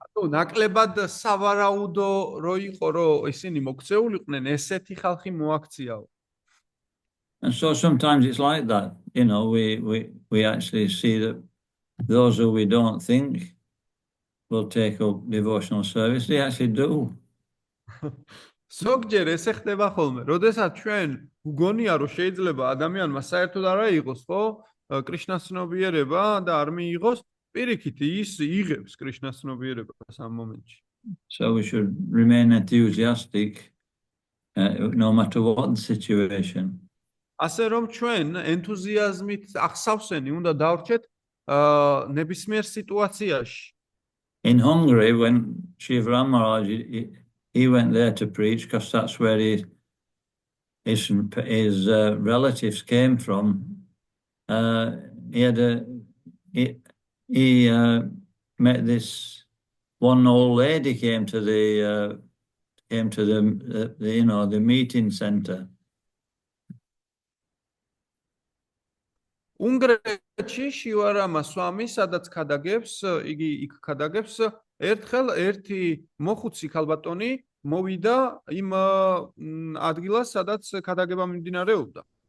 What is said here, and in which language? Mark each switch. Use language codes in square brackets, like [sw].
[ka] ნაკლებად სავარაუდო რო იყო, რომ ისინი მოქცეულიყვნენ, ესეთი ხალხი მოაქციაო. [en] And so sometimes it's like that, we actually see that those who we don't think will take up devotional service, they actually do. [ka] ზოგჯერ ესე ხდება ხოლმე, როდესაც ჩვენ ვგონია, რომ შეიძლება ადამიანმა საერთოდ არ აიღოს, ხო, კრიშნას ცნობიერება და არ მიიღოს, პირიქით ის იღებს კრიშნას ცნობიერებას ამ მომენტში. [en] So we should remain enthusiastic no matter what the situation. [ka] ასე რომ ჩვენ ენთუზიაზმით ახსავსენი უნდა დავრჩეთ ნებისმიერ სიტუაციაში. [en] In Hungary, when Shivaram Maharaj, he went there to preach because that's where his relatives came from. He met this one old lady came to the meeting center. [ka] უნგრეთში შივარამა სვამი, სადაც ქადაგებს, იგი იქ ქადაგებს, ერთხელ ერთი მოხუცი ქალბატონი მოვიდა იმ ადგილას, სადაც ქადაგება მიმდინარეობდა.